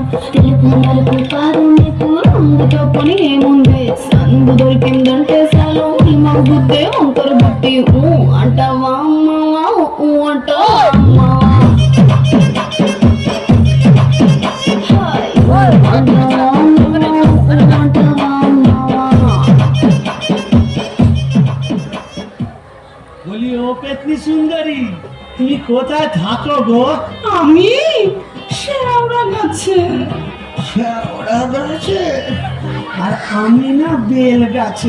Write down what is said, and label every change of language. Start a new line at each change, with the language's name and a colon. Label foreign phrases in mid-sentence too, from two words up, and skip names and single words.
Telugu: తెలుపు నలుపు కాదు నీకు, రంగుతో పని ఏముంది, సందు దొరికిందంటే చాలు. నీ మగ బుద్ధే వంకర బుద్ధి. అంటావా అమ్మవా, అంటావా అమ్మవా. అంటావా అమ్మవా, అంటావా అమ్మవా.
Bangla: বলি ও পেতনি সুন্দরী, তুমি কোথায় থাকো গো? আমি শেওড়া গাছে। ওরা গাছে, আর আমি না বেল গাছে।